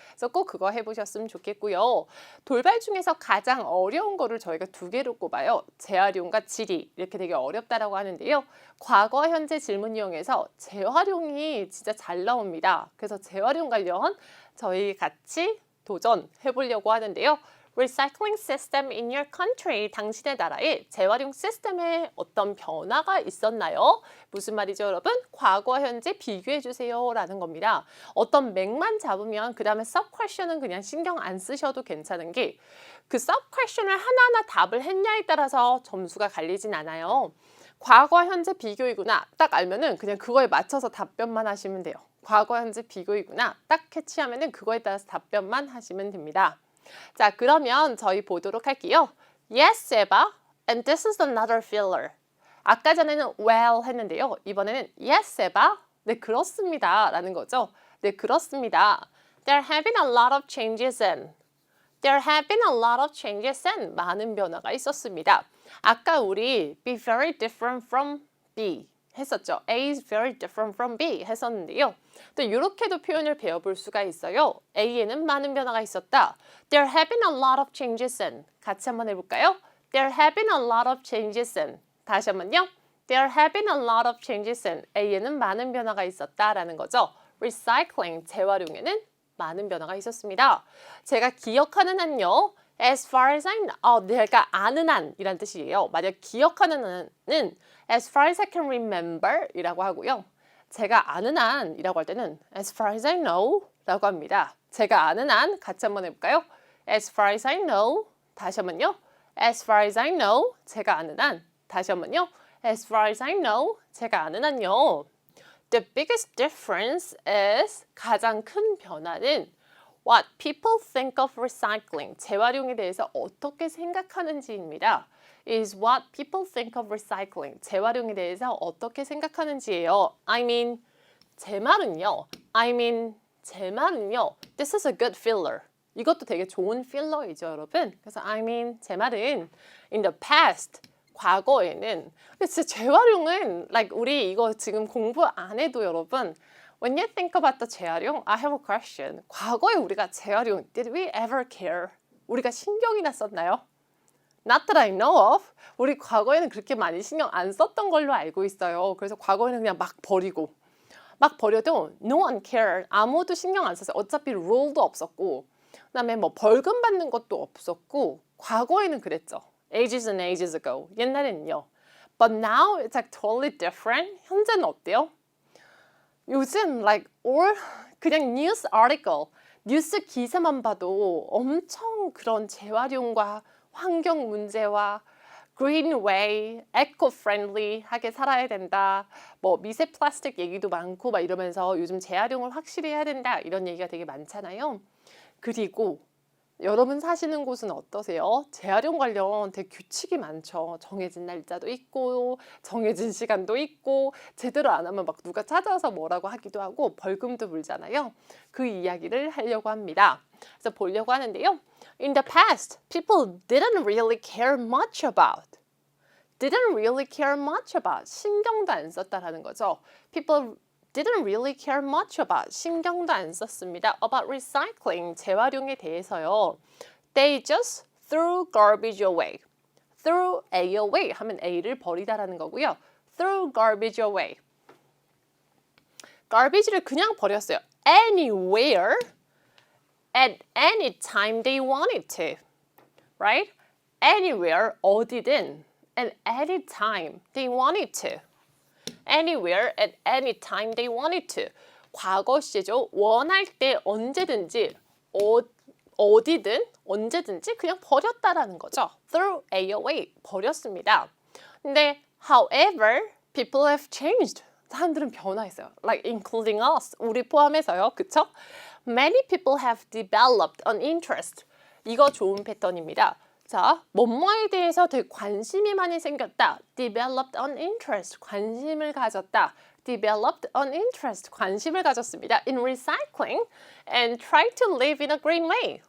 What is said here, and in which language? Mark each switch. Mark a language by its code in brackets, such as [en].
[ko] 그래서 꼭 그거 해보셨으면 좋겠고요. 돌발 중에서 가장 어려운 거를 저희가 두 개로 꼽아요. 재활용과 지리 이렇게 되게 어렵다라고 하는데요. 과거, 현재 질문 이용해서 재활용이 진짜 잘 나옵니다. 그래서 재활용 관련 저희 같이 도전해 보려고 하는데요. [en] Recycling system in your country. [ko] 당신의 나라에 재활용 시스템에 어떤 변화가 있었나요? 무슨 말이죠, 여러분? 과거, 현재 비교해 주세요 라는 겁니다. 어떤 맥만 잡으면 그 다음에 sub question은 그냥 신경 안 쓰셔도 괜찮은 게 그 sub question을 하나하나 답을 했냐에 따라서 점수가 갈리진 않아요. 과거, 현재 비교이구나 딱 알면은 그냥 그거에 맞춰서 답변만 하시면 돼요. 과거, 현재 비교이구나 딱 캐치하면은 그거에 따라서 답변만 하시면 됩니다. 자, 그러면 저희 보도록 할게요. [en] Yes, Eva. And this is another filler. [ko] 아까 전에는 well 했는데요. 이번에는 [en] yes, Eva. [ko] 네, 그렇습니다. 라는 거죠. 네, 그렇습니다. [en] There have been a lot of changes in. There have been a lot of changes in. [ko] 많은 변화가 있었습니다. 아까 우리 [en] be very different from B [ko] 했었죠. [en] A is very different from B 했었는데요. [ko] 또 이렇게도 표현을 배워볼 수가 있어요. A에는 많은 변화가 있었다. [en] There have been a lot of changes in. [ko] 같이 한번 해볼까요? [en] There have been a lot of changes in. [ko] 다시 한번요. [en] There have been a lot of changes in. [ko] A에는 많은 변화가 있었다라는 거죠. Recycling, 재활용에는 많은 변화가 있었습니다. 제가 기억하는 한요. [en] As far as I know, [ko] 내가 아는 한이란 뜻이에요. 만약 기억하는 한은 [en] as far as I can remember [ko] 이라고 하고요. 제가 아는 한이라고 할 때는 [en] as far as I know [ko] 라고 합니다. 제가 아는 한 같이 한번 해볼까요? [en] As far as I know 다시 한번요. As far as I know 제가 아는 한 다시 한번요. As far as I know [ko] 제가 아는 한요. [en] The biggest difference is [ko] 가장 큰 변화는 [en] What people think of recycling, [ko] 재활용에 대해서 어떻게 생각하는지입니다. [en] Is what people think of recycling, [ko] 재활용에 대해서 어떻게 생각하는지예요. 제 말은요. 제 말은요. [en] This is a good filler. [ko] 이것도 되게 좋은 필러이죠, 여러분. 그래서 제 말은 [en] in the past, [ko] 과거에는. 근데 진짜 재활용은 우리 이거 지금 공부 안 해도 여러분 [en] When you think about the 재활용, I have a question. [ko] 과거에 우리가 재활용, [en] did we ever care? [ko] 우리가 신경이나 썼나요? [en] Not that I know of. [ko] 우리 과거에는 그렇게 많이 신경 안 썼던 걸로 알고 있어요. 그래서 과거에는 그냥 막 버리고. 막 버려도 [en] no one cared. [ko] 아무도 신경 안 썼어요. 어차피 룰도 없었고. 그다음에 뭐 벌금 받는 것도 없었고. 과거에는 그랬죠. [en] Ages and ages ago. [ko] 옛날에는요. [en] But now it's totally different. [ko] 현재는 어때요? 요즘 그냥 뉴스 article, 뉴스 기사만 봐도 엄청 그런 재활용과 환경 문제와 [en] green way, [ko] eco-friendly 하게 살아야 된다. 뭐 미세 플라스틱 얘기도 많고 막 이러면서 요즘 재활용을 확실히 해야 된다. 이런 얘기가 되게 많잖아요. 그리고 여러분 사시는 곳은 어떠세요? 재활용 관련 되게 규칙이 많죠. 정해진 날짜도 있고 정해진 시간도 있고 제대로 안 하면 막 누가 찾아와서 뭐라고 하기도 하고 벌금도 물잖아요. 그 이야기를 하려고 합니다. 그래서 보려고 하는데요. [en] In the past, people didn't really care much about. Didn't really care much about. [ko] 신경도 안 썼다라는 거죠. [en] People didn't really care much about. [ko] 신경도 안 썼습니다. [en] About recycling, [ko] 재활용에 대해서요. [en] They just threw garbage away. Threw A away [ko] 하면 A를 버리다라는 거고요. [en] Threw garbage away. [ko] garbage를 그냥 버렸어요. [en] Anywhere, at any time they wanted to. Right? Anywhere, [ko] 어디든, [en] at any time they wanted to. Anywhere, at any time they wanted to. [ko] 과거 시제죠. 원할 때 언제든지, 어디든, 언제든지 그냥 버렸다라는 거죠. [en] Threw A away, [ko] 버렸습니다. 근데, [en] however, people have changed. [ko] 사람들은 변화했어요. [en] Like including us, [ko] 우리 포함해서요. 그쵸? [en] Many people have developed an interest. [ko] 이거 좋은 패턴입니다. 자, 뭐뭐에 대해서 되게 관심이 많이 생겼다. [en] Developed an interest. [ko] 관심을 가졌다. [en] developed an interest, [ko] 관심을 가졌습니다. [en] in recycling and tried to live in a green way.